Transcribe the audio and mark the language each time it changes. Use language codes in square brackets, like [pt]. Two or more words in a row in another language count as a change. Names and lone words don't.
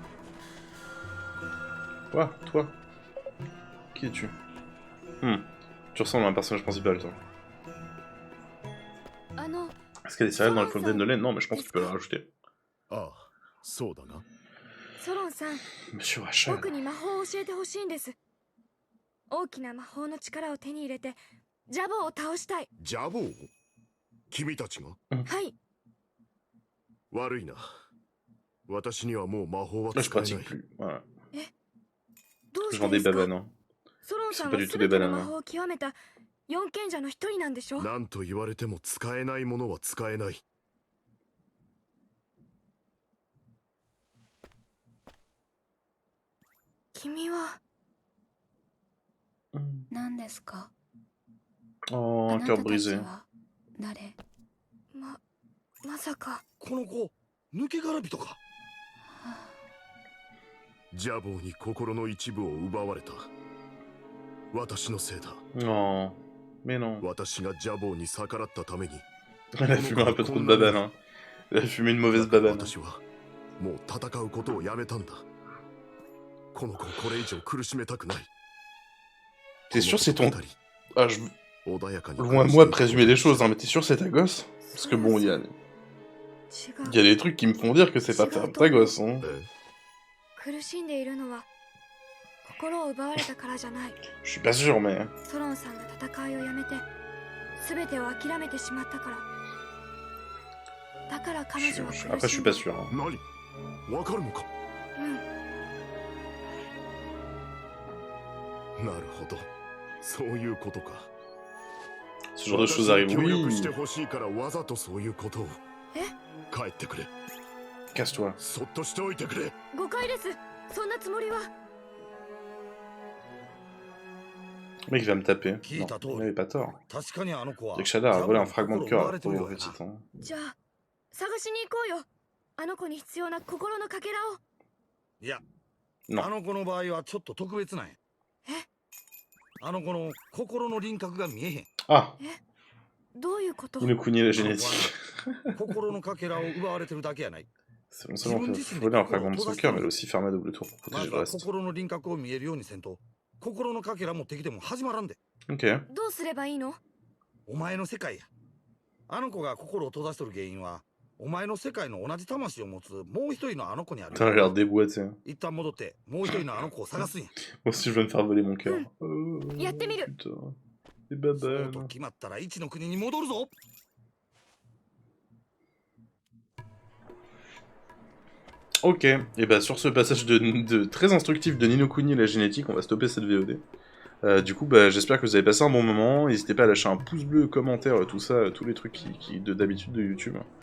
[fr] Quoi? Toi? Qui es-tu? Tu ressembles à un personnage principal, toi. Est-ce qu'il y a des céréales dans les fontaines de lait? Non, mais je pense que tu peux la rajouter. Ah, Monsieur Rachel. [ja] 僕に魔法を教えてほしいんです。大きな魔法の力を手に入れてジャボを倒したい。ジャボー？君たちが？はい。悪いな。私にはもう魔法は [fr] Là, je [ja] 使えな [fr] pratique [ja] い。 [fr] plus. Voilà. [ja] どう [fr] Je [ja] して [fr] vends [ja] で [fr] des [ja] すか？ [fr] bananes. Hein. [ja] ソロンさん [fr] C'est pas [ja] は [fr] du tout [ja] 全 [fr] des [ja] ての [fr] bananes. [ja] 魔 [fr] Hein. [ja] 法を極めた四賢者の一人なんでしょ？なんと言われても使えないものは使えない。君は何ですか？ [fr] Oh, un cœur brisé. [ja] 誰？まさかこの子、抜け殻人か。ジャボーに心の一部を奪われた。私のせいだ。 [fr] Non. Mais non. [ja] 私がジャボーに逆らったために。 [fr] Elle a fumé un peu trop de babane. Hein. Elle a fumé une mauvaise babane. [ja] 私はもう戦うことをやめたんだ。この子をこれ以上苦しめたくない。 [fr] T'es sûr c'est ton... Ah, je... [ja] 穏やかに [fr] Loin de moi de présumer des choses, hein, mais t'es sûr c'est ta gosse? Parce que bon, il y a des trucs qui me font dire que c'est pas ta gosse, hein. [ja] 苦しんでいるのは心を奪われたからじゃない。 [fr] Je suis pas sûr, mais... [ja] ソロンさんが戦いをやめて全てを諦めてしまったから。だから彼女は苦しんだ。 [fr] Après, je suis pas sûr. Hein. [ja] 何？わかるのか？なるほど。そういうことか。 [fr] Ce genre de choses arrive, oui. [ja] してほしいからわざとそういうことを。帰ってくれ。 [fr] Casse-toi. [ja] そっとしておいてくれ。誤解です。そんなつもりは。 [fr] Le mec il va me taper. Non, il avait pas tort. [ja] 確かにあの子は。 [fr] Jack Shadar a volé un fragment de cœur à la pauvre petite. Hein. [ja] じゃあ探しに行こうよ。あの子に必要な心のかけらを。いや、 [fr] Non. [ja] あの子の場合はちょっと特別なんや。あの子の心の輪郭が見えへん。 Ah. どういうこと？ [fr] Il nous cougnait la génétique. [ja] 心のかけらを奪われてるだけやない。 [fr] C'est non seulement voler un fragment de son cœur, mais elle a aussi fermé à double tour pour [ja] ま [fr] protéger [ja] ず [fr] le [ja] は [fr] reste. [ja] 心の輪郭を見えるようにせんと心のかけら持ってきても始まらんで。 [fr] Ok. [ja] どうすればいいの？お前の世界や。あの子が心を閉ざしとる原因はお前の世界の同じ魂を持つもう一人のあの子にある。 [fr] Putain, elle a l'air déboîtée. [ja] 一旦戻ってもう一人のあの子を探すんや。 [fr] Moi aussi, je veux me faire voler mon cœur. [ja] Yattemiru. [fr] Putain. C'est [ja] そう [fr] babal. [ja] と決まったら一の国に戻るぞ。 [fr] Ok, et bah sur ce passage très instructif de Ni no Kuni et la génétique, on va stopper cette VOD. Du coup, bah, j'espère que vous avez passé un bon moment. N'hésitez pas à lâcher un pouce bleu, commentaire, tout ça, tous les trucs d'habitude de YouTube.